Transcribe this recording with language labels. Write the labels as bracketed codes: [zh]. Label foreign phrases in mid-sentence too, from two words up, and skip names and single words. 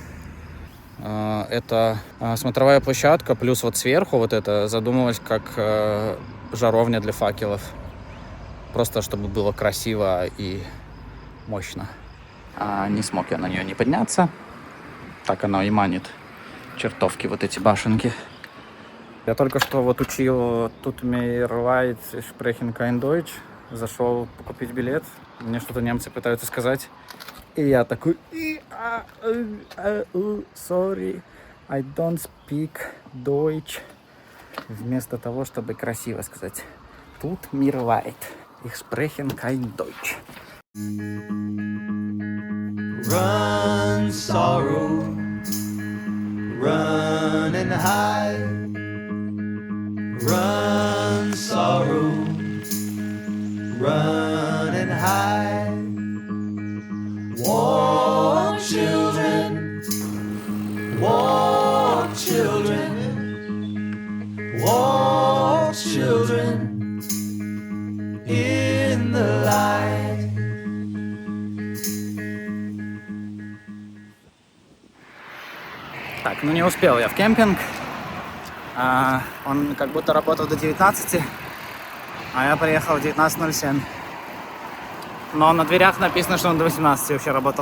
[ru] Это смотровая площадка, плюс вот сверху вот это задумалось как жаровня для факелов. Просто чтобы было красиво и мощно. Не смог я на нее не подняться. Так оно и манит. Чертовки вот эти башенки. Я только что вот учил [de] Tut mir leid, ich spreche kein Deutsch. [ru] Зашел купить билет. Мне что-то немцы пытаются сказать. И я такой: [en] sorry, I don't speak Deutsch. [ru] Вместо того, чтобы красиво сказать [de] Tut mir leid, ich spreche kein Deutsch. [en] Run, sorrow, run and hide. Run, sorrow, run and hide. Walk, children, walk, children, walk, children, in the light. [ru] Так, не успел я в кемпинг. Он как будто работал до 19, а я приехал в 19:07. Но на дверях написано, что он до 18 вообще работал.